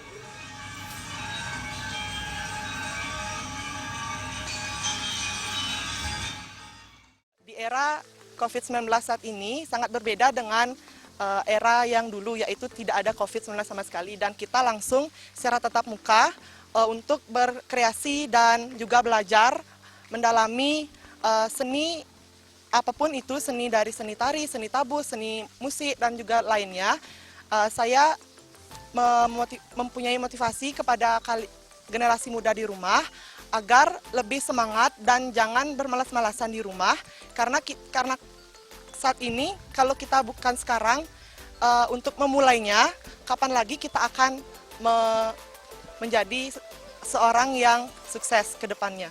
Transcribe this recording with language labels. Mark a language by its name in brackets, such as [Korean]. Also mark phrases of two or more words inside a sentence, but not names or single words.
[Indonesian] Di era COVID-19 saat ini sangat berbeda dengan era yang dulu, yaitu tidak ada COVID-19 sama sekali, dan kita langsung secara tatap muka untuk berkreasi dan juga belajar mendalami seni apapun itu, seni dari seni tari, seni tabuh, seni musik, dan juga lainnya. Saya mempunyai motivasi kepada generasi muda di rumah agar lebih semangat dan jangan bermalas-malasan di rumah, karena saat ini kalau kita bukan sekarang untuk memulainya, kapan lagi kita akan menjadi seorang yang sukses ke depannya.